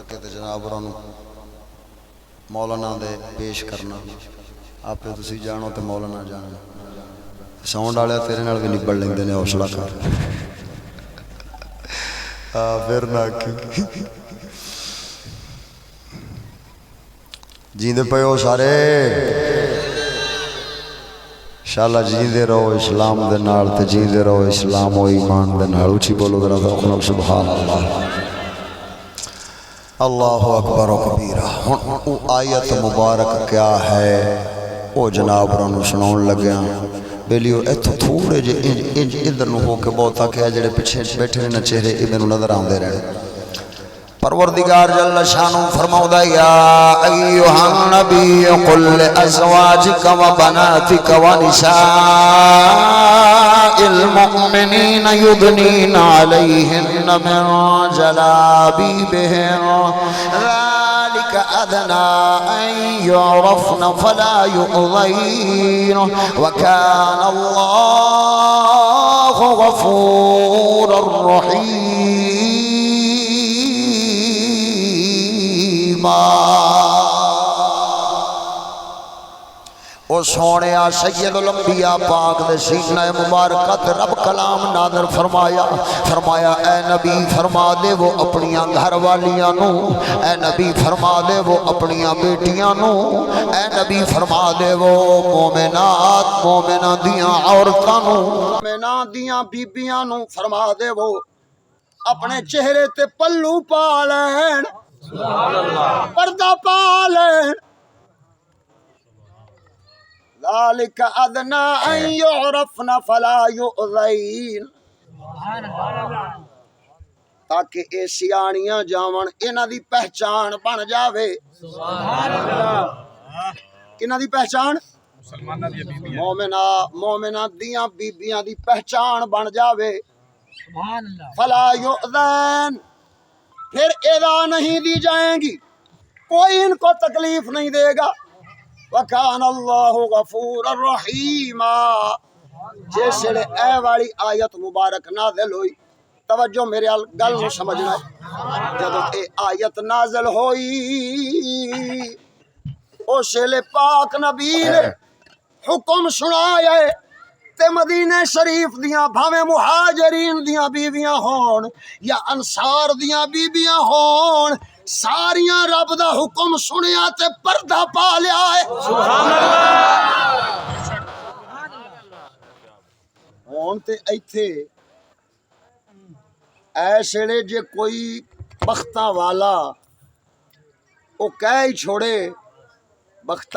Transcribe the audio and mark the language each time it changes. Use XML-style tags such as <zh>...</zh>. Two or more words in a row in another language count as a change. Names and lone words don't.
<pa>کے تے جناب نو مولانا دے پیش کرنا آپ تسی جانو تے مولانا جانو ساؤنڈ والے تیرے نال بھی نبڑ لیندے نے حوصلہ کر پھر نہ جیندے پے ہو سارے انشاءاللہ جیندے رہو اسلام دے نال تے جیندے رہو اسلام و ایمان دے نال اونچی بولو ذرا ذوق سبحان اللہ</pa> <ar>اللہ اکبر و کبیرہ</ar> <pa>ہن او آیت مبارک کیا ہے او جناب رانو سناون لگیاں بیلیو ایتھوں تھوڑے جے انج ادھر نو ہو کے بہت آکھیا جڑے پیچھے بیٹھے نے چہرے ادھر نظر آندے رہے پروردگار جل شانو فرماؤدا</pa> <ar>یا ایھا النبی قل لازواجک و بناتک و نساء المؤمنین یدنین علیہن من جلابیبہن ذلك أدنى أن يعرفن فلا يؤذين وكان الله غفورا رحيما</ar> <pa>رحیما او سونیا سید الانبیاء پاک دے سینہ مبارکت رب کلام نادر فرمایا فرمایا اے نبی فرما دے وہ اپنیاں گھر والیاں نو اے نبی فرما دے وہ اپنیاں بیٹیاں نو اے نبی فرما دے وہ مومنات مومناں دیاں عورتاں نو مومناں دیاں بیبیاں نو فرما دے وہ اپنے چہرے تے پلو پا لین پردہ پا لین</pa> <ar>ذالک ادنا ان یعرفن فلا یؤذین</ar> <pa>تاکہ اے سیانیاں جاون انہاں دی پہچان بن جاوے کنہاں دی پہچان مومنہ دیاں بیبیاں دی پہچان بن جاوے</pa> <ar>فلا یؤذین</ar> <pa>پھر</pa> <ur>اذا نہیں دی جائیں گی کوئی ان کو تکلیف نہیں دے گا</ur> <ar>وَكَانَ اللَّهُ غَفُورًا رَحِيمًا</ar> <pa>جیسے اے والی آیت مبارک نازل ہوئی توجہ میرے گل نو سمجھنا ہے جب اے آیت نازل ہوئی اس لئے پاک نبی نے حکم سنایا ہے تے مدینہ شریف دیاں بھاویں مہاجرین دیاں بیویاں ہون یا انصار دیاں بیویاں ہون ساریاں رب دا حکم سنیا تے پردہ پا لیا ہے سبحان اللہ ہون تے ایتھے ایسے جے کوئی بختاں والا او کہہ ہی چھوڑے بختاں</pa>